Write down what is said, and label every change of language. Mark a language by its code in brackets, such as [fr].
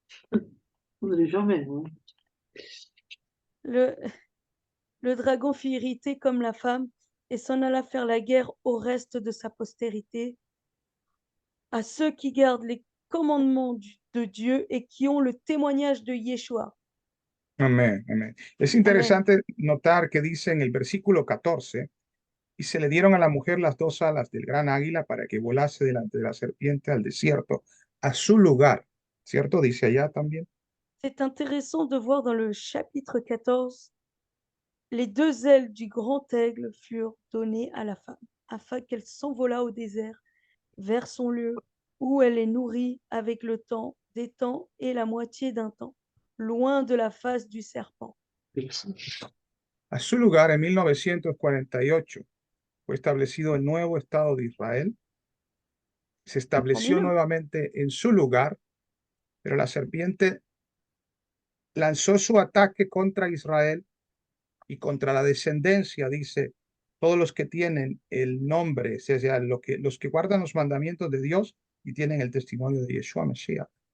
[fr] Vous n'allez jamais, hein. le dragon fut irrité comme la femme et s'en alla faire la guerre au reste de sa postérité, à ceux qui gardent les commandements de Dieu et qui ont le témoignage de Yeshua. [es] Amén, amén. Es interesante notar que dice en el versículo 14, y se le dieron a la mujer las dos alas del gran águila para que volase delante de la serpiente al desierto, a su lugar. ¿Cierto? Dice allá también. [fr] C'est intéressant de voir dans le chapitre 14, les deux ailes du grand aigle furent données à la femme, afin qu'elle s'envolât au désert, vers son lieu, où elle est nourrie avec le temps, des temps et la moitié d'un temps, loin de la face du serpent. [es] A su lugar, en 1948, fue establecido el nuevo Estado de Israel. Se estableció nuevamente en su lugar, pero la serpiente lanzó su ataque contra Israel y contra la descendencia, dice, todos los que tienen el nombre, o sea, los que guardan los mandamientos de Dios y tienen el testimonio de Yeshua Mesías.